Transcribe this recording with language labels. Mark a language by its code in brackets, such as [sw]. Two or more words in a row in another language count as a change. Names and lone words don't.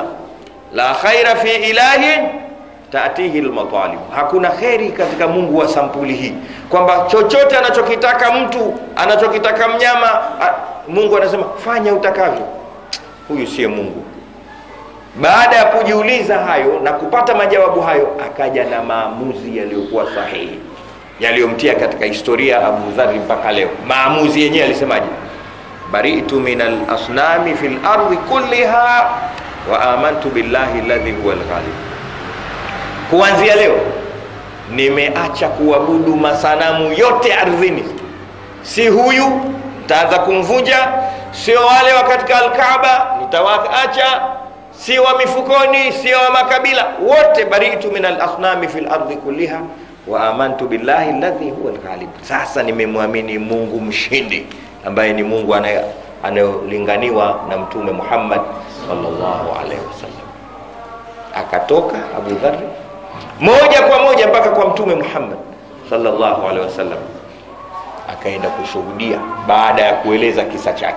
[ar] لا خير في إله تأتيه المطالب, [sw] hakuna khairi katika Mungu wa sampuli hii, kwamba chochote anachokitaka mtu, anachokitaka mnyama, Mungu anasema fanya utakavyo. Huyu sio Mungu. Baada ya kujiuliza hayo na kupata majawabu hayo, akaja na maamuzi yaliyokuwa sahihi, yaliyomtia katika historia Abu Dharr mpaka leo. Maamuzi yenyewe alisemaje? [ar] برئت من الأصنام في الأرض كلها وآمنت بالله الذي هو الغالب, [sw] kuanzia leo nimeacha kuabudu masanamu yote ardhini. Si huyu nitaanza kumvunja, sio wale wa katika al-Kaaba nitawaacha, sio wa mifukoni, sio wa makabila, wote. [ar] برئت من الأصنام في الأرض كلها وآمنت بالله الذي هو الغالب. [sw] Sasa nimemwamini Mungu mshindi, ambaye ni Mungu anayolinganiwa na Mtume Muhammad [ar] صلى الله عليه وسلم. [sw] Akatoka Abu Dharr moja kwa moja mpaka kwa Mtume Muhammad [ar] صلى الله عليه وسلم, [sw] akaenda kushuhudia baada ya kueleza kisa chake.